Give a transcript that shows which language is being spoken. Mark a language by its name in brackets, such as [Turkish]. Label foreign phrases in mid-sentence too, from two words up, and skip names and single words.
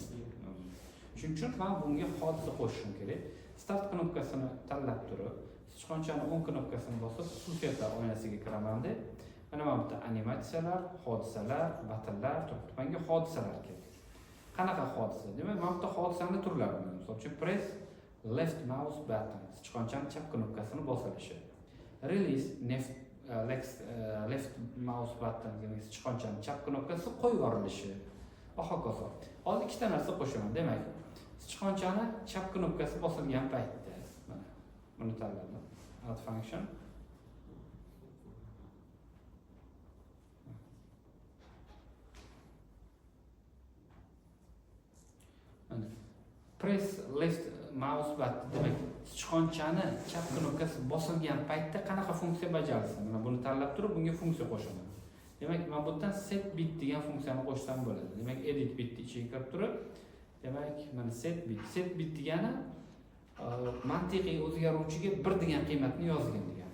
[Uzbek] Shuning uchun men bunga hodisa qo'shishim kerak. Start knopkasini tanlab turib, sichqonchani o'ng knopkasini bosib, xususiyatlar oynasiga kiraman deb, mana bu yerda animatsiyalar, hodisalar, battlelar turibdi. Menga hodisalar kerak. Qanaqa hodisa? Demak, mana bu yerda hodisaning turlari bor. [English] Misol uchun press left mouse button, [Uzbek] sichqonchani chap knopkasini bosilishi. [English] Release left mouse button, [Uzbek] demak sichqonchani chap knopkasi qo'yib yuborilishi va hokazo. Hozir ikkita narsa qo'shaman. Demak, sichqonchani chap knopkasi bosilgan paytda mana buni tanladim. [English] Add function. Press left mouse button, [Uzbek] demak sichqonchani chap knopkasi bosilgan paytda qanaqa funksiya bajarilsin? Mana buni tanlab turib, bunga funksiya qo'shaman. Demak, men bu yerdan [English] set bit [Uzbek] degan funksiyani qo'shsam bo'ladi. Demak, [English] edit bitni [Uzbek] ichiga kirib turib, demak, mana [English] set bit [Uzbek] degani mantiqiy o'zgaruvchiga 1 degan qiymatni yozgan degani.